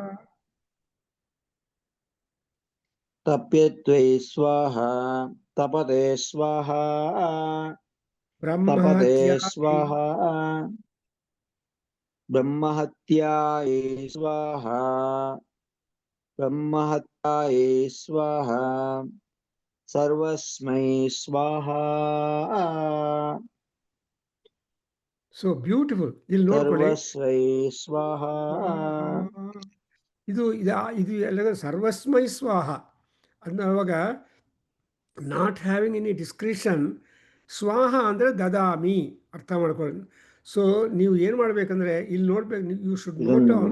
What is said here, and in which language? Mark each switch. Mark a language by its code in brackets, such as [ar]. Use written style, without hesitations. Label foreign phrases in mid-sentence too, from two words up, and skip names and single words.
[sa] तप्यत्वै स्वाहा तपते स्वाहा तपते ಬ್ರಹ್ಮಹತ್ಯಾ स्वाहा ब्रह्महत्यायै स्वाहा ब्रह्महत्यायै स्वाहा सर्वस्मै स्वाहा [en] so beautiful. [kn] ಇಲ್ಲಿ ನೋಡ್ಕೊಳ್ಳಿ. [sa] सर्वस्मै स्वाहा [kn] ಇದು ಎಲ್ಲ [sa] ಸರ್ವಸ್ಮೈ ಸ್ವಾಹ [kn] ಅನ್ನುವಾಗ [en] not having any discretion. [kn] ಸ್ವಾಹ ಅಂದರೆ ದದಾಮಿ ಅರ್ಥ ಮಾಡ್ಕೊಳ್ಳಿ. ಸೊ ನೀವು ಏನು ಮಾಡಬೇಕಂದ್ರೆ ಇಲ್ಲಿ ನೋಡ್ಬೇಕು, [en] you should note down.